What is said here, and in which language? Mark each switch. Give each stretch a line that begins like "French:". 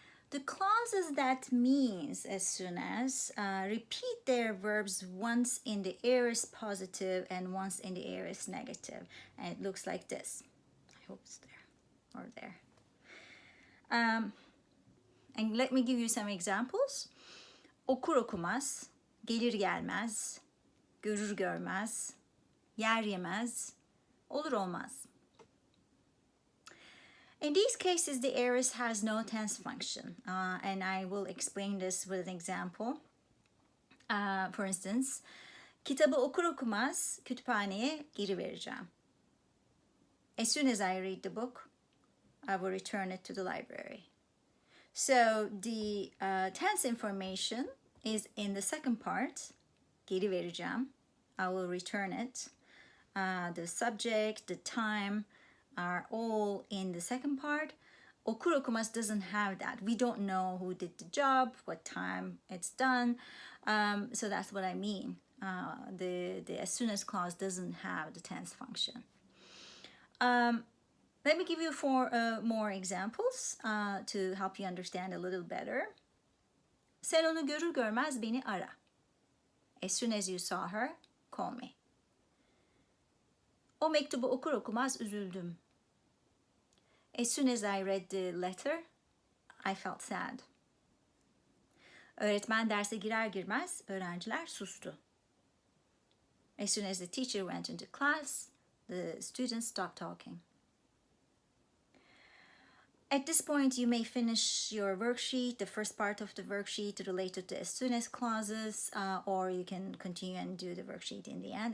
English: The clauses that means as soon as repeat their verbs once in the aorist positive and once in the aorist negative. And it looks like this. I hope it's there or there. And let me give you some examples.
Turkish: Okur okumaz, gelir gelmez, görür görmez, yer yemez, olur olmaz.
English: In these cases, the aorist has no tense function, and I will explain this with an example. For instance,
Turkish: kitabı okur okumaz kütüphaneye geri vereceğim.
English: As soon as I read the book, I will return it to the library. So the tense information is in the second part,
Turkish: geri vereceğim.
English: I will return it. The subject, the time, are all in the second part.
Turkish: Okur okumaz
English: doesn't have that. We don't know who did the job, what time it's done. So that's what I mean. The as soon as clause doesn't have the tense function. Let me give you four more examples to help you understand a little better.
Turkish: Sen onu görür görmez beni ara.
English: As soon as you saw her, call me.
Turkish: O mektubu okur okumaz üzüldüm.
English: As soon as I read the letter, I felt sad.
Turkish: Öğretmen derse girer girmez öğrenciler sustu.
English: As soon as the teacher went into class, the students stopped talking. At this point, you may finish your worksheet, the first part of the worksheet related to as soon as clauses, or you can continue and do the worksheet in the end.